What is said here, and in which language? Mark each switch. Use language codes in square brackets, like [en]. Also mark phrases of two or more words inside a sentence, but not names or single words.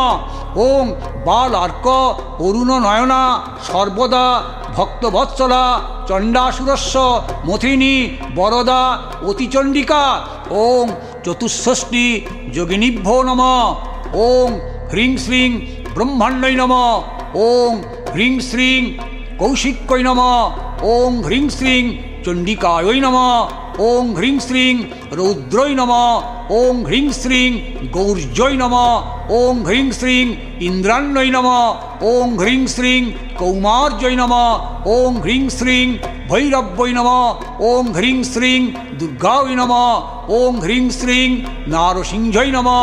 [sa] ओं बालार्क अरुण नयना सर्वदा भक्तवत्सला चंडासुरस्य मथिनी वरदा अति चंडिका। ओं चतुष्षष्टि योगिनीभ्यो नमः। ओं ह्रीं श्रीं ब्रह्मण्यै नमः। ओं ह्रीं श्रीं कौशिक्यै नमः। ओं ह्रीं श्रीं चंडिकायै नमः। ওং হ্রিং শ্রীং রৌদ্রৈ নমঃ ওং হ্রিং শ্রীং গৌর্যৈ নমঃ ওং হ্রিং শ্রীং ইন্দ্রাণ্যৈ নমঃ ওং হ্রিং শ্রীং কৌমার্যৈ নমঃ ওং হ্রিং শ্রীং ভৈরব্যৈ নমঃ ওং হ্রিং শ্রীং দুর্গায় নমঃ ওং হ্রিং শ্রীং নারসিংহৈ নমঃ